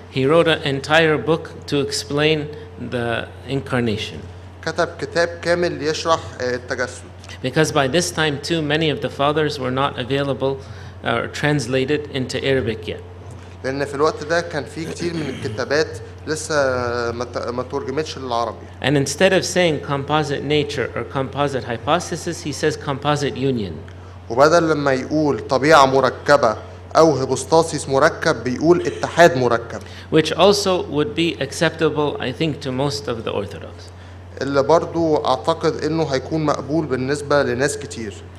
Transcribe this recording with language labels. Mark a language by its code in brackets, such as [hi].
[en] He wrote an entire book to explain the incarnation. [ar] كتب كتاب كامل يشرح التجسد. [en] Because by this time too many of the fathers were not available or translated into Arabic yet. [ar] لأن في الوقت ده كان في كتير من الكتابات لسه ما ترجمتش للعربي. [en] And instead of saying composite nature or composite hypostasis, he says composite union. [ar] وبدل لما يقول طبيعة مركبة أو هيبوستاسيس مركب بيقول اتحاد مركب. [en] Which also would be acceptable, I think, to most of the Orthodox. [ar] اللي برضو أعتقد إنه هيكون مقبول بالنسبة لناس كتير.